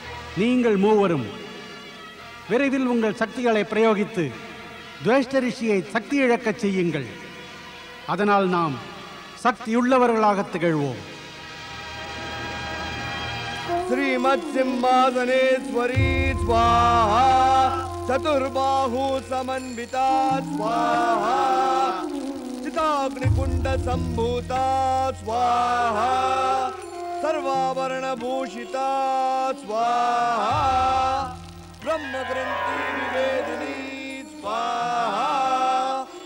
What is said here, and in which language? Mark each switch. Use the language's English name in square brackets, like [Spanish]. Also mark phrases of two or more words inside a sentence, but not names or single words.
[Tamil] நீங்கள் மூவரும் விரைவில் உங்கள் சக்திகளை பிரயோகித்து துவேஷ்ட ரிஷியை சக்தி இழக்கச் செய்யுங்கள். அதனால் நாம் சக்தியுள்ளவர்களாக திகழ்வோம். [Sanskrit] श्रीमत् सिंहासनेश्वरी स्वाहा चतुर्बाहु समन्विता स्वाहा चिताग्निकुंड संभूता स्वाहा सर्वाभरण भूषिता स्वाहा ब्रह्मग्रंथि विवेदिनी स्वाहा